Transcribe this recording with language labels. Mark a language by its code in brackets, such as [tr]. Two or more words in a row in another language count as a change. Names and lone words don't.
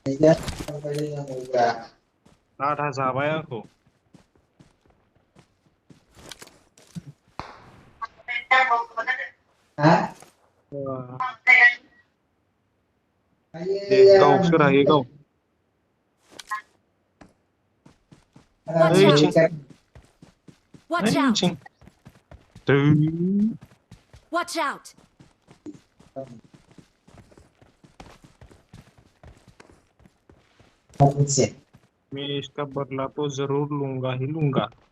[brx] आधा जाबाय आंखौ दे गाव सोर हायो गाव [en] Watch out! Watch out! [brx] ओइथिं [en] Watch out! [hi] मैं इसका बदला तो जरूर लूंगा ही लूंगा